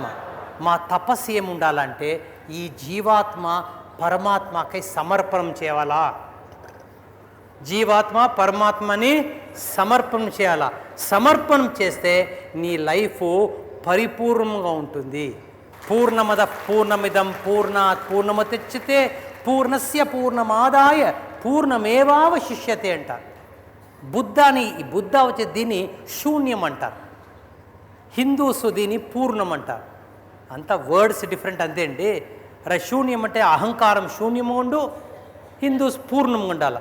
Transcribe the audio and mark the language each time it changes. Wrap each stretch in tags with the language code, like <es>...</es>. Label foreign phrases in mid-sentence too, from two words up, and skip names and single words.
<te>మా తపస్సు ఏముండాలంటే ఈ జీవాత్మ పరమాత్మకై సమర్పణం చేయాలా, జీవాత్మ పరమాత్మని సమర్పణం చేయాలా. సమర్పణం చేస్తే నీ లైఫ్ పరిపూర్ణంగా ఉంటుంది.</te> <sa>పూర్ణమద పూర్ణమిదం పూర్ణాత్ పూర్ణముదచ్యతే పూర్ణస్య పూర్ణమాదాయ పూర్ణమేవావశిష్యతే అంటారు.</sa> <te>బుద్ధ వచ్చే దీన్ని శూన్యం అంటారు, హిందూస్ దీన్ని పూర్ణం అంటారు. అంతా</te> <en>words different</en> <te>అంతే అండి. శూన్యం అంటే అహంకారం శూన్యంగా ఉండు, హిందూస్ పూర్ణంగా ఉండాలి.</te>